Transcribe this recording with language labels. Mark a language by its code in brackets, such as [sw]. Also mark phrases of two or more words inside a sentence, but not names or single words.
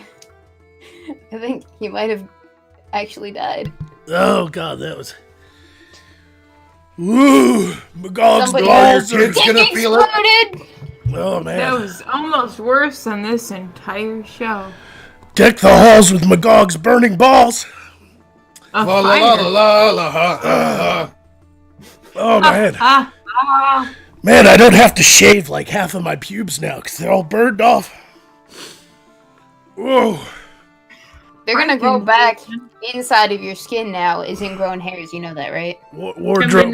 [en] I think he might have actually died. Oh god, that was. Woo! Magog's Somebody- balls Your are. kid's gonna feel it. Exploded! Oh man. That was almost worse than this entire show. Deck the halls with Magog's burning balls. A La la la la la la ha ha. Oh man. Ah, Man, I don't have to shave like half of my pubes now because they're all burned off. Whoa. They're gonna grow back inside of your skin now as ingrown hairs. You know that, right? Wardrobe.